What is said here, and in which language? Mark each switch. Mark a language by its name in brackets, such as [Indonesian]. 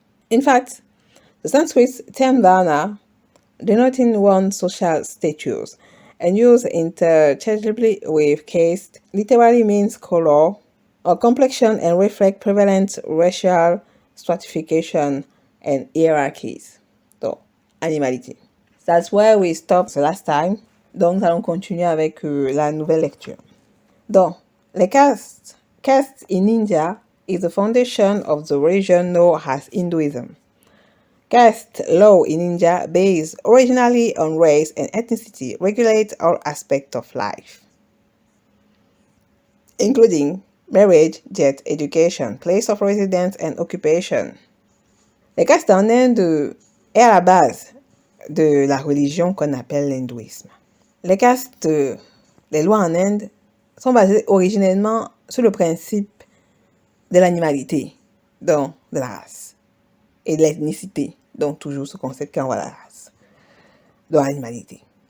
[English] In fact, the Sanskrit term Varna, denoting one's social status, and used interchangeably with caste, literally means color or complexion and reflect prevalent racial stratification and hierarchies. [French] Donc, animalité. [English] That's where we stopped the last time. [French] Donc, nous allons continuer avec la nouvelle lecture. Donc, les castes. [English] Caste in India is the foundation of the region known as Hinduism. Caste law in India, based originally on race and ethnicity, regulates all aspects of life, including marriage, death, education, place of residence, and occupation. [French] Les castes en Inde est à la base de la religion qu'on appelle l'hindouisme. Les castes, les lois en Inde sont basées originellement sur le principe de l'animalité, donc de la race, et de l'ethnicité, donc toujours ce concept qu'on voit la race, de l'animalité.